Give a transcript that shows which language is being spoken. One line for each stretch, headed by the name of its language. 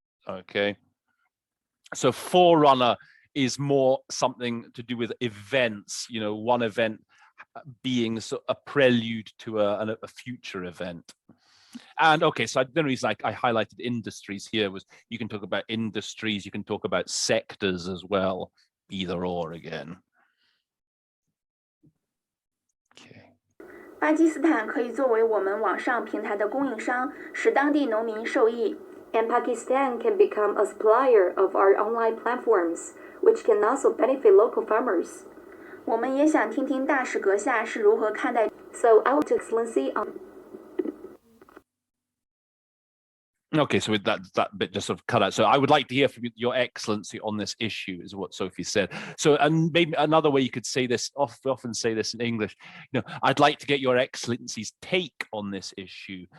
English: Okay, so forerunner is more something to do with events, you know, one event being a prelude to a future event. And okay, so the reason I highlighted industries here was you can talk about industries, you can talk about sectors as well, either or again. Okay.
Chinese: 巴基斯坦可以作为我们网上平台的供应商，使当地农民受益。
English: And Pakistan can become a supplier of our online platforms, which can also benefit local farmers.
Chinese: 我们也想听听大使阁下是如何看待。
English: So I would to Excellency on. Okay, so with that bit just sort of cut out. So I would like to hear from Your Excellency on this issue, is what Sophie said. So, and maybe another way you could say this, often say this in English, you know, I'd like to get Your Excellency's take on this issue.